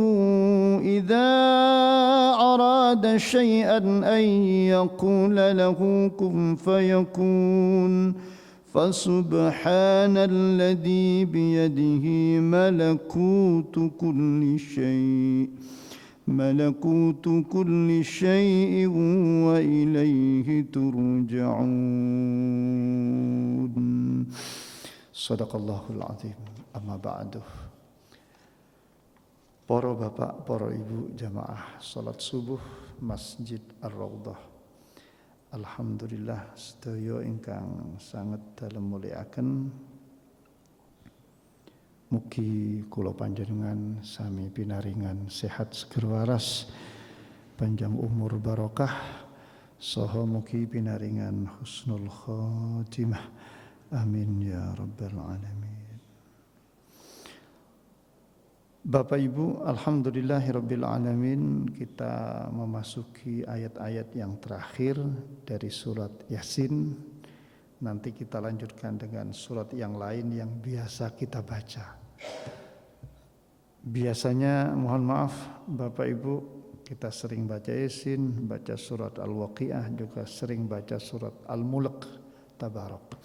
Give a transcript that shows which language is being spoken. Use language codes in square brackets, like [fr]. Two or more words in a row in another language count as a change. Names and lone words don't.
[ar] إذا أراد شيئا أن يقول له كن فيكون فسبحان الذي بيده ملكوت كل شيء وإليه ترجعون. صدق الله العظيم. أما بعد. [jv] Para bapak, para ibu jamaah salat subuh Masjid Ar-Rawdah. Alhamdulillah sedaya ingkang sanget dalem mulyakaken. Mugi kula panjenengan sami pinaringan sehat seger waras, panjang umur barokah, saha mugi pinaringan [ar] حسن الخاتمة. آمين يا رب العالمين. [id] Bapak Ibu, [ar] الحمد لله رب العالمين, [id] kita memasuki ayat-ayat yang terakhir dari surat Yasin. Nanti kita lanjutkan dengan surat yang lain yang biasa kita baca. Biasanya, mohon maaf Bapak Ibu, kita sering baca Yasin, baca surat Al-Waqiah, juga sering baca surat Al-Mulk, Tabarak.